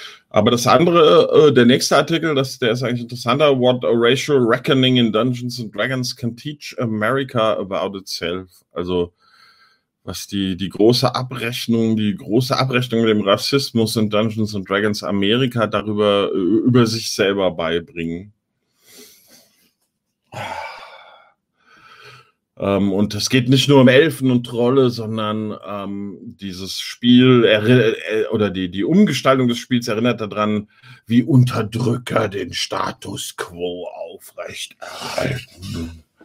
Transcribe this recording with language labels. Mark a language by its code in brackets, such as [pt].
[de] Aber das andere, der nächste Artikel, der ist eigentlich interessanter. [en] What a racial reckoning in Dungeons and Dragons can teach America about itself. [de] Also, was die große Abrechnung mit dem Rassismus in Dungeons and Dragons Amerika darüber, über sich selber beibringen. Und es geht nicht nur um Elfen und Trolle, sondern dieses Spiel die Umgestaltung des Spiels erinnert daran, wie Unterdrücker den Status quo aufrechterhalten.